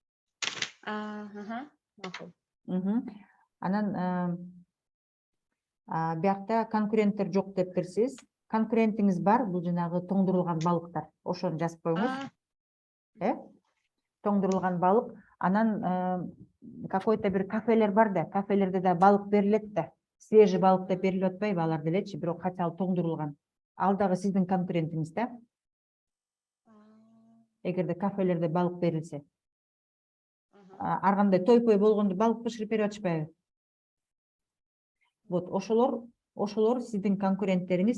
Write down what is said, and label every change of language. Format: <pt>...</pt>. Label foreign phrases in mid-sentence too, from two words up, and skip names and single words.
<ky>Макул. Анан биякта конкуренттер жок деп берсиз. конкурентиңиз бар, бул жанагы тоңдурулган балыктар. Ошону жазып коюңуз. Тоңдурулган балык. Анан какой-то бир кафелер бар да, кафелерде да балык берилет да. Свежий балык деп берилип атпайбы алар делечи, бирок</ky> <ru>хотя бы</ru> <ky>тоңдурулган. Ал дагы сиздин конкурентиңиз да. Эгерде кафелерде балык берилсе. Ар кандай той-пой болгондо балык бышырып берип атышпайбы? Вот ошолор сиздин конкуренттериңиз.</ky>